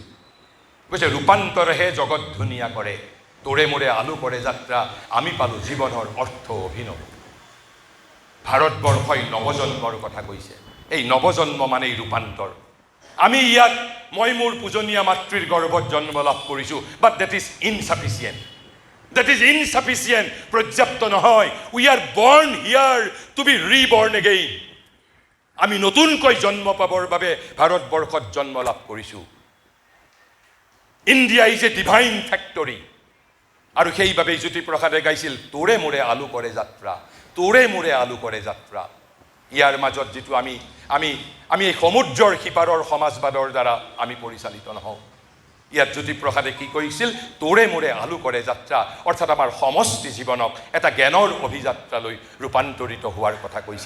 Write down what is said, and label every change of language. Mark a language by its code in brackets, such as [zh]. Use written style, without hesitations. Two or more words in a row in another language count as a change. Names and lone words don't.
[as] কৈছে ৰূপান্তৰেহে জগত ধুনীয়া কৰে, তোৰে মোৰে আলোকৰে যাত্ৰা, আমি পালোঁ জীৱনৰ অৰ্থ অভিনৱ। ভাৰতবৰ্ষই নৱজন্মৰ কথা কৈছে। এই নৱজন্ম মানেই ৰূপান্তৰ। আমি ইয়াত মই মোৰ পূজনীয়া মাতৃৰ গৰ্ভত জন্ম লাভ কৰিছোঁ, [en] but that is insufficient. That is insufficient, [as] পৰ্যাপ্ত নহয়. [en] We are born here to be reborn again. [as] আমি নতুনকৈ জন্ম পাবৰ বাবে ভাৰতবৰ্ষত জন্ম লাভ কৰিছোঁ. [en] India is a divine factory. [as] আৰু সেইবাবে জ্যোতিপ্ৰসাদে গাইছিল তোৰে মোৰে আলু কৰে যাত্ৰা, তোৰে মোৰে আলু কৰে যাত্ৰা. ইয়াৰ মাজত যিটো আমি এই সমুদ্ৰৰ সিপাৰৰ সমাজবাদৰ দ্বাৰা আমি পৰিচালিত নহওঁ. ইয়াত জ্যোতিপ্ৰসাদে কি কৈছিল? তোৰে মোৰে আলু কৰে যাত্ৰা, অৰ্থাৎ আমাৰ সমষ্টি জীৱনক এটা জ্ঞানৰ অভিযাত্ৰালৈ ৰূপান্তৰিত হোৱাৰ কথা কৈছিল.